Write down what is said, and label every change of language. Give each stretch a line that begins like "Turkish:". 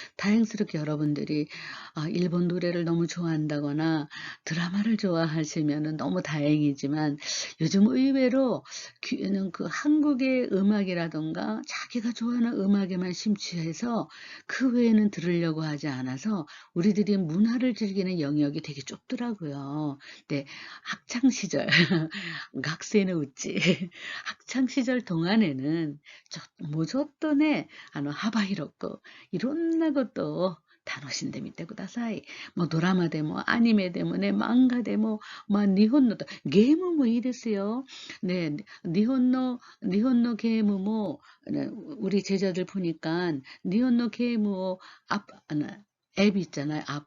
Korean: 다행스럽게 여러분들이 일본 노래를 너무 좋아한다거나 드라마를 좋아하시면 너무 다행이지만 요즘 의외로 그 한국의 음악이라던가 자기가 좋아하는 음악에만 심취해서 그 외에는 들으려고 하지 않아서 우리들이 문화를 즐기는 영역이 되게 좁더라고요. 네, 학창 시절
Japanese: 学生の うち
Korean: 학창 시절 동안에는
Japanese: もうちょっとね、幅広く いろんなことを楽しんでみてください。もうドラマでもアニメでもね、漫画でも、日本のゲームもいいですよ。ね、日本のゲームも、ね、
Korean: 우리 제자들 보니까 일본의 게임을 앱 있잖아요.